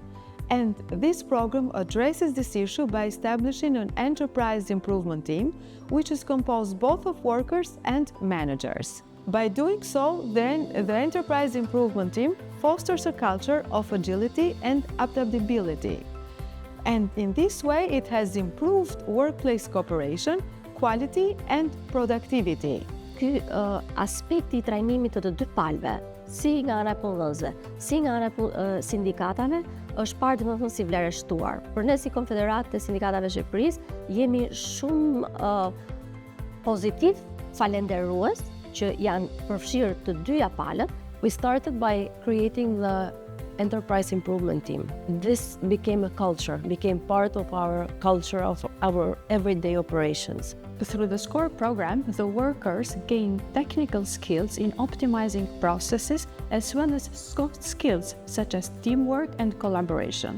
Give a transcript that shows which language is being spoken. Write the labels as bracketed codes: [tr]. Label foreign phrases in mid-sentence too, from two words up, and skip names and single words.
[en] And this program addresses this issue by establishing an enterprise improvement team, which is composed both of workers and managers. By doing so, then the enterprise improvement team fosters a culture of agility and adaptability. And in this way, it has improved workplace cooperation, quality and productivity. [sq] Ky aspekti I trajnimit të dy palëve, si nga ana e punëdhënësve, si nga ana e sindikatave, është parë domethënë si vlerësuar. Për ne si Konfederatë e Sindikatave të Shqipërisë jemi shumë pozitiv, falendërues që janë përfshirë të dyja palët. [en] We started by creating the enterprise improvement team. This became a culture, became part of our culture of our everyday operations. Through the SCORE program, the workers gain technical skills in optimizing processes as well as soft skills such as teamwork and collaboration.